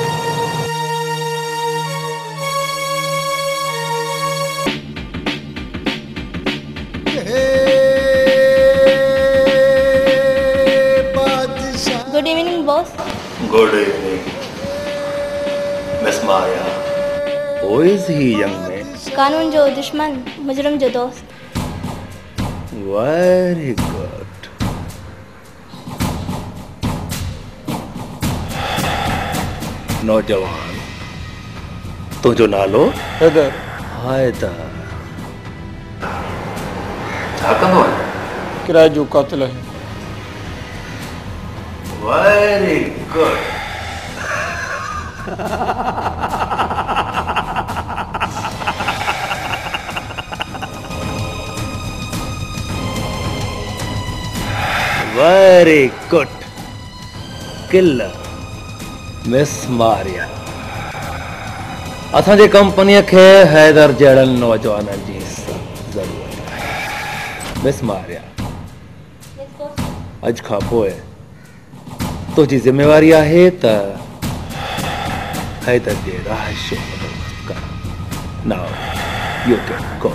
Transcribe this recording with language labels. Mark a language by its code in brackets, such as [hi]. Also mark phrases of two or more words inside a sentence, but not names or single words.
[en] good evening boss good evening Miss Maya who is he young man [sd] कानून जो दुश्मन मुजरिम जो दोस्त [en] very good [sd] नौजवान तुझो नालो हैदर हैदर छा कंदो आहे किराए जो कातिल आहे [en] very good very good killer Miss Maria [sd] असांजी कंपनीअ खे हैदर जहिड़नि नौजवाननि जी ज़रूरत आहे मिस मारिया अॼु खां पोइ तुंहिंजी ज़िम्मेवारी आहे त हैदर जे राह जो बंदोबस्त कर [en] now you can go